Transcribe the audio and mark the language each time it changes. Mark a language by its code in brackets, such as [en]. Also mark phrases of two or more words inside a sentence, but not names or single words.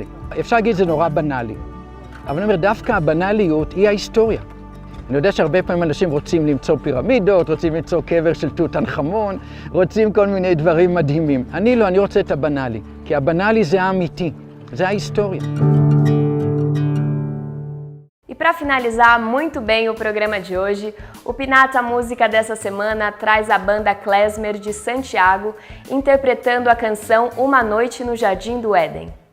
[he] אפשר להגיד שזה נורא בנאלי. אבל אני אומר, דווקא הבנאליות היא ההיסטוריה. אני יודע שהרבה פעמים אנשים רוצים למצוא פירמידות, רוצים למצוא קבר של תות ענח' אמון, רוצים כל מיני דברים מדהימים. אני לא, אני רוצה את הבנאלי, כי הבנאלי זה האמיתי, זה ההיסטוריה. [pt] E para finalizar muito bem o programa de hoje, o Pinata Música dessa semana traz a banda Klezmer de Santiago, interpretando a canção Uma Noite no Jardim do Éden.